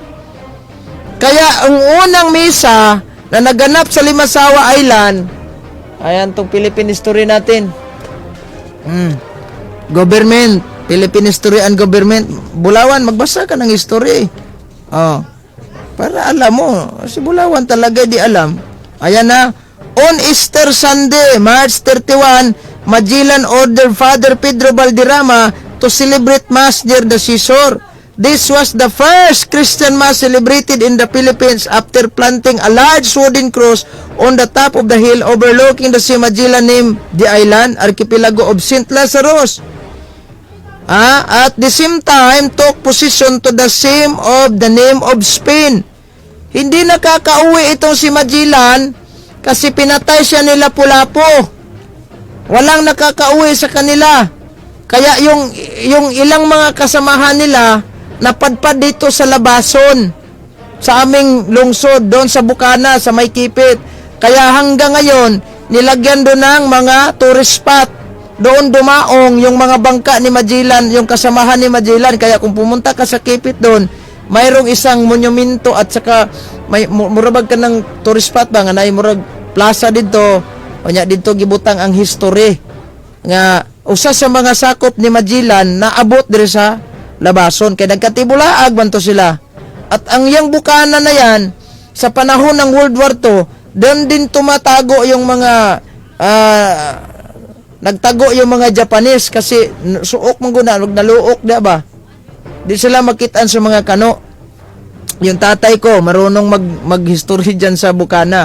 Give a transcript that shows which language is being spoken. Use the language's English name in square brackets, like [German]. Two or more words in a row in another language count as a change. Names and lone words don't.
[Filipino] Kaya ang unang misa na naganap sa Limasawa Island, ayan tong [English] Philippine history [Filipino] natin. [English] Government, Philippine History and Government. [Filipino] Bulawan, magbasa ka ng history. Oh. Para alam mo, si Bulawan talaga di alam. Ayan na. [English] On Easter Sunday, March 31, Magellan ordered Father Pedro Valderrama to celebrate Mass near the seashore. This was the first Christian Mass celebrated in the Philippines after planting a large wooden cross on the top of the hill overlooking the Sea. Magellan named the island Archipelago of St. Lazarus. At the same time, took possession to the same of the name of Spain. [Filipino] Hindi nakakauwi itong si Magellan kasi pinatay siya ni Lapu-Lapu. Walang nakakauwi sa kanila. Kaya yung ilang mga kasamahan nila napadpad dito sa Labason, sa aming lungsod, doon sa Bukana, sa May Kipit. Kaya hanggang ngayon, nilagyan doon ng mga [English] tourist spot. [Filipino] Doon dumaong yung mga bangka ni Magellan, yung kasamahan ni Magellan. Kaya kung pumunta ka sa Kipit doon, mayroong isang monumento at saka may murabag ka ng [English] tourist spot [Filipino] ba nga na murag plaza dito. [Cebuano] O nya dito gibutang ang history nga usa sa mga sakop ni Magellan na abot diri sa Labason kay nagkatibulaag man to sila. [Filipino] At ang yang Bukana na yan sa panahon ng World War II, doon din tumatago yung mga nagtago yung mga Japanese kasi [Cebuano] suok man guna naluok [Filipino] di ba? [Cebuano] Di sila makitaan sa mga kano. [Filipino] Yung tatay ko marunong mag-history diyan sa Bukana.